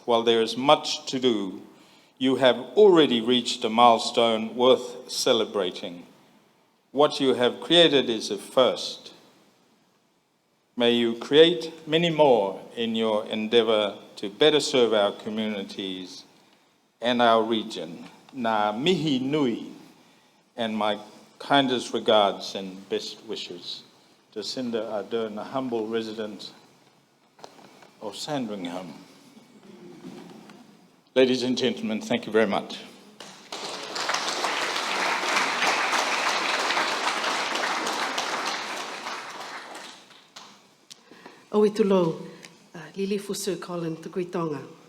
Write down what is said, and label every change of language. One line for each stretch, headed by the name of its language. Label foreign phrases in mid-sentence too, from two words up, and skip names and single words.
English: While there is much to do, you have already reached a milestone worth celebrating. What you have created is a first. May you create many more in your endeavour to better serve our communities and our region.
Māori: Ngā mihi nui,
English: and my kindest regards and best wishes. Jacinda Ardern, a humble resident of Sandringham. Ladies and gentlemen, thank you very much. Oitulo, Lilifu Sir Colin Tukuitonga.